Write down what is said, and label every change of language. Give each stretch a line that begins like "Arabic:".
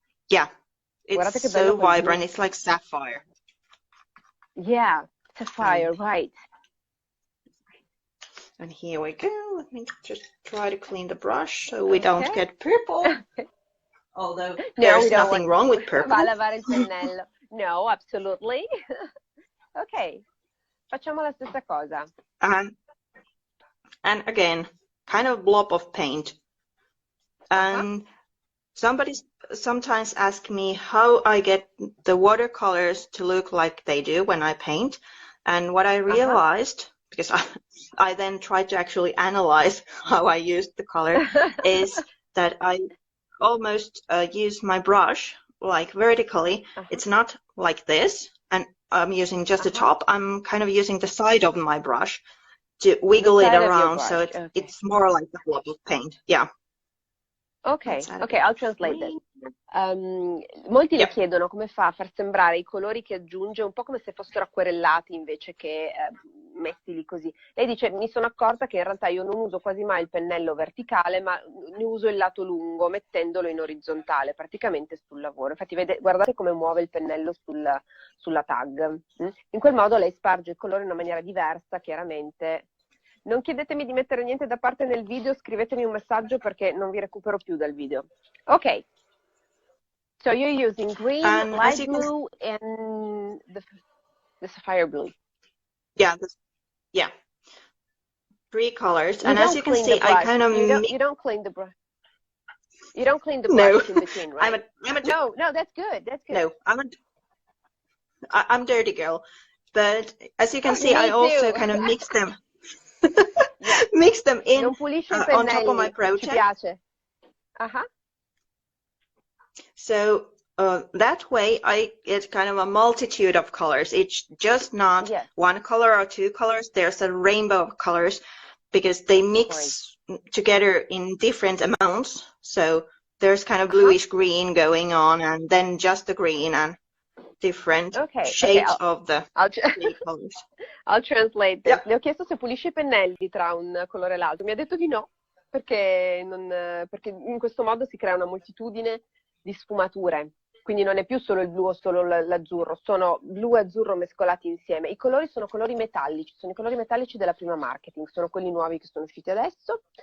English: Yeah, it's so vibrant. It's like sapphire. Yeah, sapphire, right. And here we go. Let me just try to clean the brush so we don't get purple. Although there's nothing wrong with purple.
Italian: Va a lavare il pennello.
English: No, absolutely.
Italian: Ok, facciamo la stessa cosa.
English: And again, kind of blob of paint. And somebody sometimes asks me how I get the watercolors to look like they do when I paint. And what I realized, because I then tried to actually analyze how I used the color, is that I almost use my brush like vertically, it's not like this, and I'm using just the top. I'm kind of using the side of my brush to wiggle it around, so it's more like a blob of paint. Yeah. Ok, I'll translate it.
Italian: Molti le chiedono come fa a far sembrare i colori che aggiunge un po' come se fossero acquerellati invece che messi lì così. Lei dice, mi sono accorta che in realtà io non uso quasi mai il pennello verticale, ma ne uso il lato lungo mettendolo in orizzontale, praticamente sul lavoro. Infatti guardate come muove il pennello sulla tag. In quel modo lei sparge il colore in una maniera diversa, chiaramente. Non chiedetemi di mettere niente da parte nel video, scrivetemi un messaggio perché non vi recupero più dal video. Ok.
English: So you're using green, light blue, and the sapphire blue. Yeah, yeah. 3 colors. And as you can see, I kind of you don't clean the brush. You don't clean the brush in between, right? No, that's good. That's good. No, I'm dirty girl. But as you can see, I also kind of mix them. Mix them in on top of my project.
Italian: Ci piace.
English: So that way I get kind of a multitude of colors. It's just not one color or 2 colors. There's a rainbow of colors because they mix together in different amounts. So there's kind of bluish green going on, and then just the green and different shades of the colors. I'll translate this.
Italian: Le ho chiesto se pulisce i pennelli tra un colore e l'altro. Mi ha detto di no, perché in questo modo si crea una moltitudine di sfumature. Quindi non è più solo il blu o solo l'azzurro, sono blu e azzurro mescolati insieme. I colori sono colori metallici, sono i colori metallici della prima marketing, sono quelli nuovi che sono usciti adesso.